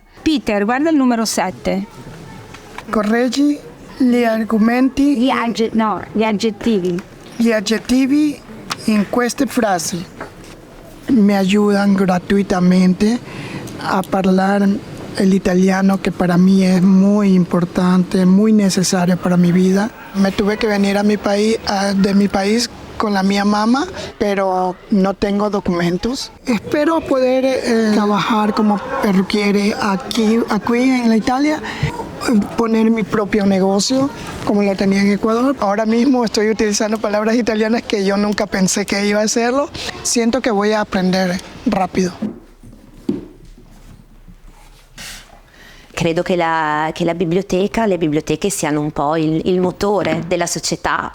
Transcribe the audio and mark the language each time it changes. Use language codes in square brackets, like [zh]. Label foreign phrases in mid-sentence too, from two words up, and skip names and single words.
[it] Peter, guarda il numero 7. Correggi gli argomenti, gli aggettivi. Gli aggettivi in queste frasi mi aiutano gratuitamente a parlare l'italiano, [es] que para mí es muy importante, muy necesario para mi vida. Me tuve que venir a mi país, de mi país con la mia mamá, pero no tengo documentos. Espero poder trabajar como perruquiere aquí en la Italia, poner mi propio negocio como lo tenía en Ecuador. Ahora mismo estoy utilizando palabras italianas que yo nunca pensé que iba a hacerlo. Siento que voy a aprender rápido. [it] Credo che le biblioteche siano un po' il motore della società.